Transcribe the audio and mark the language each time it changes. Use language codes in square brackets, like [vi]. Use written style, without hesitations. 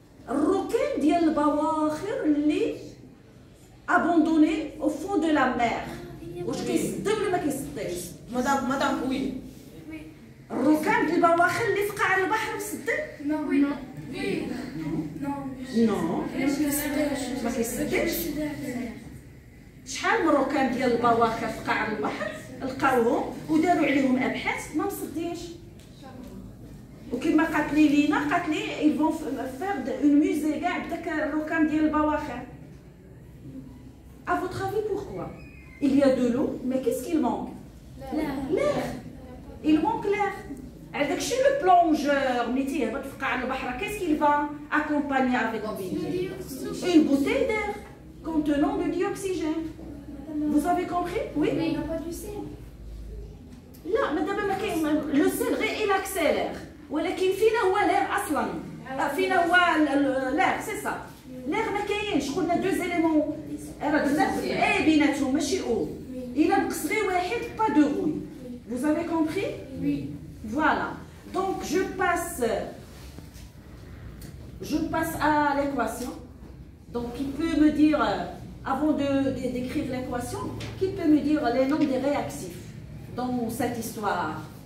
[ar] الركام ديال البواخر اللي [fr] abandonné au fond de la mer. [ar] واش كيصدق ولا ما كيصدقش؟ مدام وي. الركام ديال البواخر اللي في قاع البحر مصدق؟ [fr] Non, oui. Oui. [ar] نو ما كيصدقش. شحال من ركام ديال البواخر في قاع البحر لقاوهم وداروا عليهم ابحاث ما مصدقينش. وكما قالت لي لينا قالت لي [fr] ils vont faire une musée [ar] كاع بداك الركام ديال البواخر. [fr] À votre avis, pourquoi? Il y a de l'eau, mais qu'est-ce qu'il manque? L'air. Il manque l'air. Avec chez le plongeur, qu'est-ce qu'il va accompagner avec lui? Une bouteille d'air contenant le dioxygène. Vous avez compris? Oui? Mais il n'y a pas du sel. [ar] لا ما دابا ما كاين لو سيل غير [fr] il accélère [ar] ولكن فينا هو l'air اصلا فينا هو [fr] l'air c'est ça l'air [ar] ما كاينش قلنا [fr] deux éléments [ar] راه درنا اي بيناتهم ماشي او الا نقص غير واحد با دو rouille. [fr] Vous avez compris? Oui. Voilà. Donc je passe à l'équation. Donc qui peut me dire avant de d'écrire l'équation, qui peut me dire les noms des réactifs dans cette histoire?